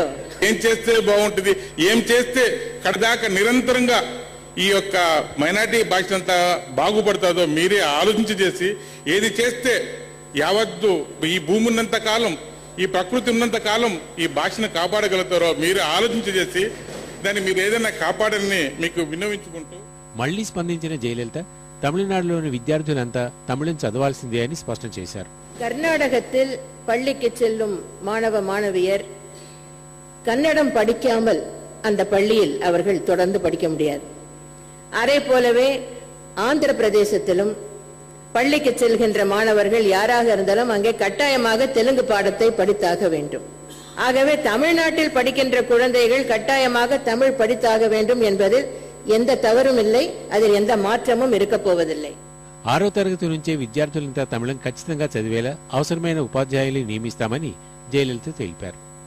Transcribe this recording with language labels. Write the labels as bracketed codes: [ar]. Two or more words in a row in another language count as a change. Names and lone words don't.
[te] ఏం చేస్తే బాగుంటుంది, ఏం చేస్తే కడదాకా నిరంతరంగా ఈ యొక్క మైనార్టీ భాష అంతా బాగుపడుతుందో మీరే ఆలోచించి చేసి ఏది చేస్తే యావత్తు ఈ భూమి ఉన్నంత కాలం, ఈ ప్రకృతి ఉన్నంత కాలం ఈ భాషను కాపాడగలుగుతారో మీరే ఆలోచించి చేసి దాన్ని మీరు ఏదైనా కాపాడని మీకు విన్నవించుకుంటూ మళ్లీ స్పందించిన జయలలిత తమిళనాడులోని విద్యార్థులంతా తమిళం చదవాల్సిందే అని స్పష్టం చేశారు. [ta] கர்நாடகத்தில் பள்ளிக்கு செல்லும் மாணவ மாணவியர் கன்னடம் படிக்காமல் அந்த பள்ளியில் அவர்கள் தொடர்ந்து படிக்க முடியாது. அதே போலவே ஆந்திர பிரதேசத்திலும் பள்ளிக்கு செல்கின்ற மாணவர்கள் யாராக இருந்தாலும் அங்கே கட்டாயமாக தெலுங்கு பாடத்தை படித்தாக வேண்டும். ஆகவே தமிழ்நாட்டில் படிக்கின்ற குழந்தைகள் கட்டாயமாக தமிழ் படித்தாக வேண்டும் என்பதில் எந்த தவறும் இல்லை, அதில் எந்த மாற்றமும் இருக்கப் போவதில்லை. [te] 6వ తరగతి నుంచే విద్యార్థులంతా తమిళం ఖచ్చితంగా చదివేలా అవసరమైన ఉపాధ్యాయులు నియమిస్తామని జయలలిత తెలిపారు.